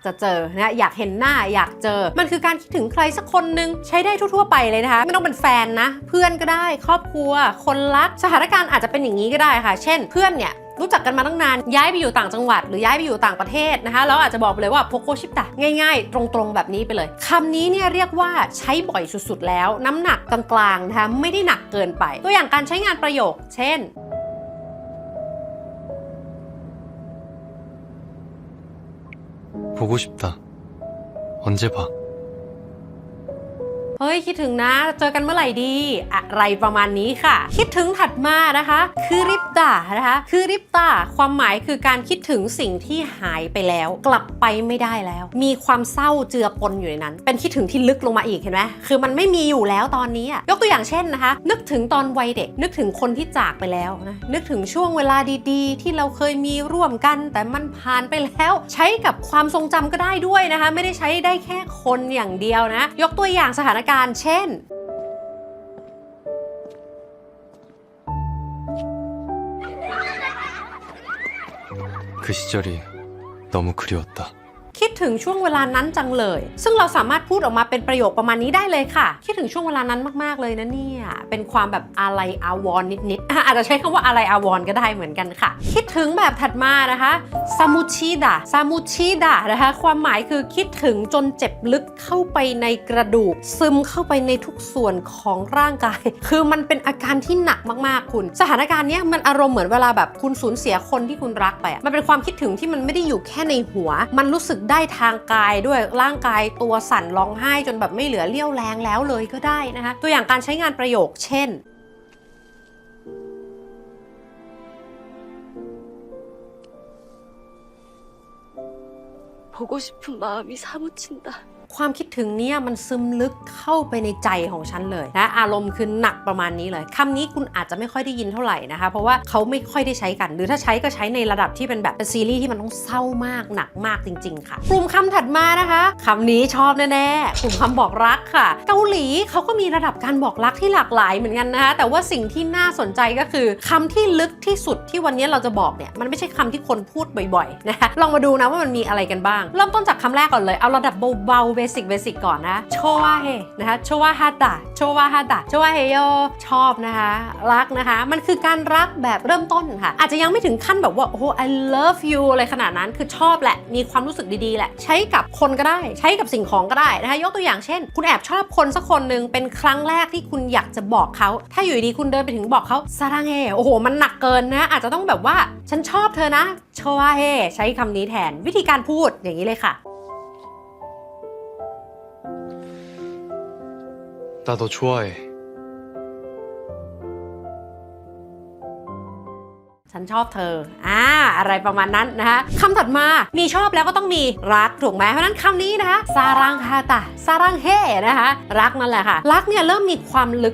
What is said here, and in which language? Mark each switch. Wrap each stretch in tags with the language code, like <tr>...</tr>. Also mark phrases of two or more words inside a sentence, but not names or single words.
<th>จะเจอนะอยากเห็นหน้าอยากเจอมันคือการคิดถึงใครสักคนนึงใช้ได้ทั่วๆไปเลยนะคะไม่ต้องเป็นแฟนนะเพื่อนก็ได้ครอบครัวคนรักสถานการณ์อาจจะเป็นอย่างนี้ก็ได้ค่ะเช่นเพื่อนเนี่ยรู้จักกันมาตั้งนานย้ายไปอยู่ต่างจังหวัดหรือย้ายไปอยู่ต่างประเทศนะคะแล้วอาจจะบอกไปเลยว่าโพโกชิปตะง่ายๆตรงๆแบบนี้ไปเลยคำนี้เนี่ยเรียกว่าใช้บ่อยสุดๆแล้วน้ำหนักกลางๆนะคะไม่ได้หนักเกินไปตัวอย่างการใช้งานประโยคเช่น</th> <ko>보고 싶다. 언제 봐?</ko> <th>เฮ้ยคิดถึงนะเจอกันเมื่อไหร่ดีอะไรประมาณนี้ค่ะคิดถึงถัดมานะคะคือริบตานะคะคือริบตาความหมายคือการ คิดถึงสิ่งที่หายไปแล้วกลับไปไม่ได้แล้วมีความเศร้าเจือปนอยู่ในนั้นเป็นคิดถึงที่ลึกลงมาอีกเห็นไหมคือมันไม่มีอยู่แล้วตอนนี้ยกตัวอย่างเช่นนะคะนึกถึงตอนวัยเด็กนึกถึงคนที่จากไปแล้วนะนึกถึงช่วงเวลาดีๆที่เราเคยมีร่วมกันแต่มันผ่านไปแล้วใช้กับความทรงจำก็ได้ด้วยนะคะไม่ได้ใช้ได้แค่คนอย่างเดียวนะยกตัวอย่างสถานการณ์เช่น</th> <ko>그 시절이 너무 그리웠다.</ko> <th>คิดถึงช่วงเวลานั้นจังเลยซึ่งเราสามารถพูดออกมาเป็นประโยคประมาณนี้ได้เลยค่ะคิดถึงช่วงเวลานั้นมากๆเลยนะเนี่ยเป็นความแบบอาลัยอาวรณ์นิด ๆอาจจะใช้คำว่าอาลัยอาวรณ์ก็ได้เหมือนกันค่ะคิดถึงแบบถัดมานะคะซามุชิดะซามุชิดะนะคะความหมายคือคิดถึงจนเจ็บลึกเข้าไปในกระดูกซึมเข้าไปในทุกส่วนของร่างกายคือมันเป็นอาการที่หนักมากๆคุณสถานการณ์นี้มันอารมณ์เหมือนเวลาแบบคุณสูญเสียคนที่คุณรักไปมันเป็นความคิดถึงที่มันไม่ได้อยู่แค่ในหัวมันรู้สึกได้ทางกายด้วยร่างกายตัวสั่นร้องไห้จนแบบไม่เหลือเรี่ยวแรงแล้วเลยก็ได้นะคะตัวอย่างการใช้งานประโยคเช่น</th> <ko>보고 싶은 마음이 사무친다.</ko> <th>ความคิดถึงเนี่ยมันซึมลึกเข้าไปในใจของฉันเลยนะอารมณ์คือหนักประมาณนี้เลยคำนี้คุณอาจจะไม่ค่อยได้ยินเท่าไหร่นะคะเพราะว่าเขาไม่ค่อยได้ใช้กันหรือถ้าใช้ก็ใช้ในระดับที่เป็นแบบเป็นซีรีส์ที่มันต้องเศร้ามากหนักมากจริงๆค่ะกลุ่มคำถัดมานะคะคำ นี้ชอบแน่ๆกลุ่มคำบอกรักค่ะเกาหลีเขาก็มีระดับการบอกรักที่หลากหลายเหมือนกันนะคะแต่ว่าสิ่งที่น่าสนใจก็คือคำที่ลึกที่สุดที่วันนี้เราจะบอกเนี่ยมันไม่ใช่คำที่คนพูดบ่ อยๆนะคะลองมาดูนะว่ามันมีอะไรกันบ้างเริ่มต้นจากคำแรกก่อนเลยเอาระดับเบาๆเบสิกก่อนนะโชวาเฮนะคะโชวาฮาตะโชวาฮาตะ โชวาเฮโยชอบนะคะรักนะคะมันคือการรักแบบเริ่มต้นค่ะอาจจะยังไม่ถึงขั้นแบบว่าโอ้โห</th> <en>I love you</en> <th>อะไรขนาดนั้นคือชอบแหละมีความรู้สึกดีๆแหละใช้กับคนก็ได้ใช้กับสิ่งของก็ได้นะคะยกตัวอย่างเช่นคุณแอบชอบคนสักคนหนึ่งเป็นครั้งแรกที่คุณอยากจะบอกเขาถ้าอยู่ดีคุณเดินไปถึงบอกเขาซารังเฮโอ้โหมันหนักเกินนะอาจจะต้องแบบว่าฉันชอบเธอนะโชวาเฮใช้คำนี้แทนวิธีการพูดอย่างนี้เลยค่ะ</th> <ko>나 너 좋아해.</ko> <th>ฉันชอบเธออะไรประมาณนั้นนะคะคำถัดมามีชอบแล้วก็ต้องมีรักถูกไหมเพราะนั้นคำนี้นะคะซารังฮาตะซารังเฮนะคะรักนั่นแหละค่ะรักเนี่ยเริ่มมีความลึก</th>